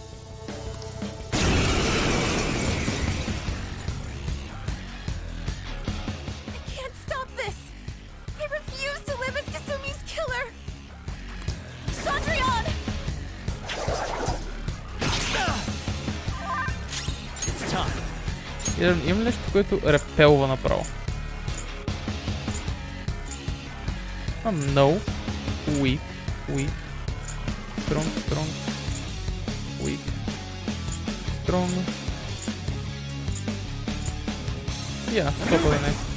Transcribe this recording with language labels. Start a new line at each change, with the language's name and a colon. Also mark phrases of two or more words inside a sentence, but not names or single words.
English: I can't stop this. I refuse to live as Kasumi's killer. Cendrillon! It's time.
Bulgarian: Има нещо, което репелва направо.
English: No. Weak. Strong. Weak. Strong. Yeah, totally nice.